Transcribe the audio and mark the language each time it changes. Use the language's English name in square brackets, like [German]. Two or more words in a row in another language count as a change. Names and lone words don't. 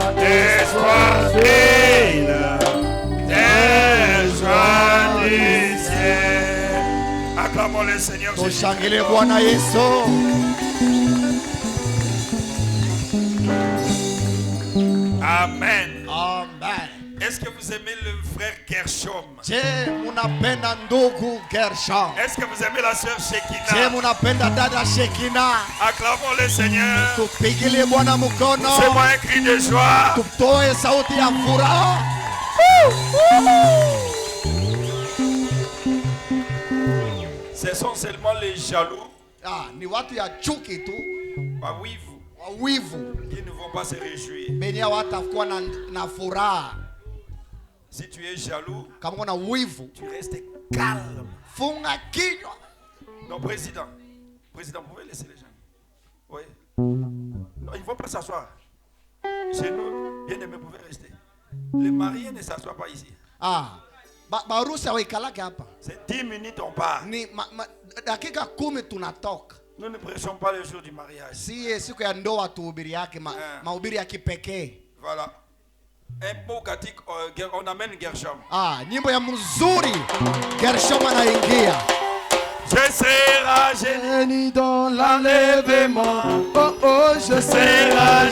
[French] Expandez la joie du ciel. Acclamons le Seigneur Jésus. [Swahili] Tushangile Bwana Yesu. Amen. Amen. [French] Est-ce que vous aimez le frère Gershom? [Swahili] Je munapenda ndugu Gershom. [French] Est-ce que vous aimez la sœur [Swahili] Je Shekina? munapenda dada Shekina. [French] Acclamons le Seigneur. [Swahili] Tupigile Bwana mkono. [French] C'est moi un cri de joie. [Swahili] Tutoe sauti ya furaha. [French] Ce sont seulement les jaloux, [Swahili] Ni watu ya chuki tu, wawivu, wawivu, [French] qui ne vont pas se réjouir. [Swahili] benye watakuwa na furaha. [French] Si tu es jaloux, [Swahili] Kama kuna wivu, [French] tu restes calme. [Swahili] funga kinywa. [French] Non, président, vous pouvez laisser les gens. Oui. Non, ils ne vont pas s'asseoir. Chez nous, bien aimés, vous pouvez rester. Les mariés ne s'assoient pas ici. [Swahili] Barusi hawaikalake hapa. [French] C'est 10 minutes, on part. [Swahili] Ni dakika 10 tunatoka. [French] Nous ne prêchons pas le jour du mariage. [Swahili] Si siku ya ndoa tuhubiri yake mahubiri ya kipekee. [French] Voilà. Un beau cantique, on amène Gershom. [Swahili] Nyimbo ya mzuri Gershom anaingia. [French] Je serai génie dans l'enlèvement, oh oh, je serai serai